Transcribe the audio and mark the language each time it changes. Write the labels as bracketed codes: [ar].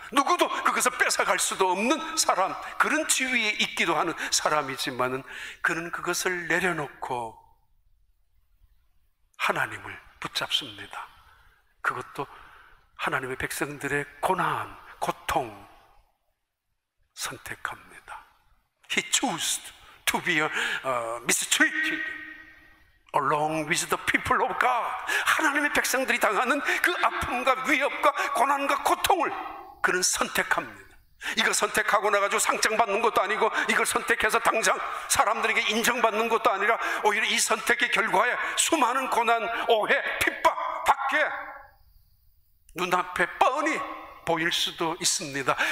[ko] 누구도 그것을 뺏어갈 수도 없는 사람, 그런 지위에 있기도 하는 사람이지만은, 그는 그것을 내려놓고 하나님을 붙잡습니다. 그것도 하나님의 백성들의 고난, 고통 선택합니다. [en] He chose to be mistreated along with the people of God. [ko] 하나님의 백성들이 당하는 그 아픔과 위협과 고난과 고통을 그는 선택합니다. 이걸 선택하고 나가지고 상장 받는 것도 아니고, 이걸 선택해서 당장 사람들에게 인정받는 것도 아니라, 오히려 이 선택의 결과에 수많은 고난, 오해, 핍박, 박해 눈앞에 뻔히 보일 수도 있습니다.